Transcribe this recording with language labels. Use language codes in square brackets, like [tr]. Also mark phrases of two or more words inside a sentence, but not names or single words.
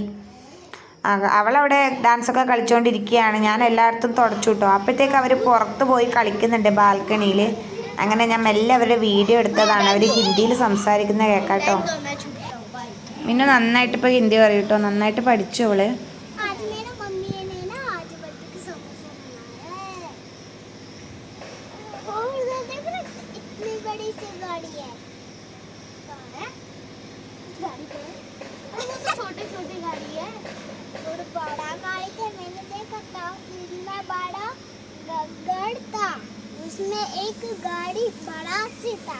[ml] അവളവിടെ ഡാൻസൊക്കെ കളിച്ചുകൊണ്ടിരിക്കുകയാണ്. ഞാൻ എല്ലായിടത്തും തുടച്ചു കിട്ടോ. അപ്പോഴത്തേക്ക് അവർ പുറത്ത് പോയി കളിക്കുന്നുണ്ട് ബാൽക്കണിയിൽ. അങ്ങനെ ഞാൻ മെല്ലെ അവരുടെ വീഡിയോ എടുത്തതാണ്. അവർ ഹിന്ദിയിൽ സംസാരിക്കുന്ന കേൾക്കാട്ടോ. പിന്നെ നന്നായിട്ട് ഇപ്പോൾ ഹിന്ദി പറയും കേട്ടോ, നന്നായിട്ട് പഠിച്ചു അവള്. [hi] और बड़ा गाड़ी थे, मैंने देखा था इतना बड़ा गड़ था, उसमें एक गाड़ी बड़ा सी था।